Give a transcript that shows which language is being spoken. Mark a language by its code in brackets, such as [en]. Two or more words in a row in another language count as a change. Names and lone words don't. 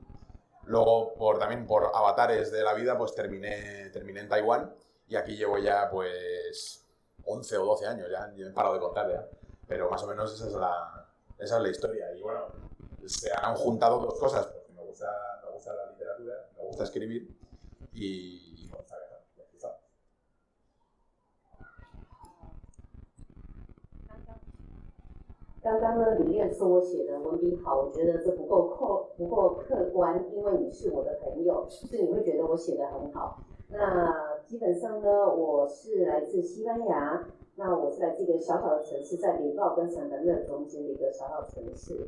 [es] Luego, también por avatares de la vida, pues terminé en Taiwán y aquí llevo ya pues 11 o 12 años, ya he parado de contar ya. Pero más o menos esa es la historia. Y bueno, se han juntado 2 cosas, porque me gusta la literatura, me gusta escribir y me gusta viajar. Quizá. [zh] 刚刚呢，李燕说我写的文笔好，我觉得这不够客观，因为你是我的朋友，所以你会觉得我写的很好。那基本上呢，我是来自西班牙，那我是来自一个小小的城市，在里奥跟圣丹勒中间的一个小小城市。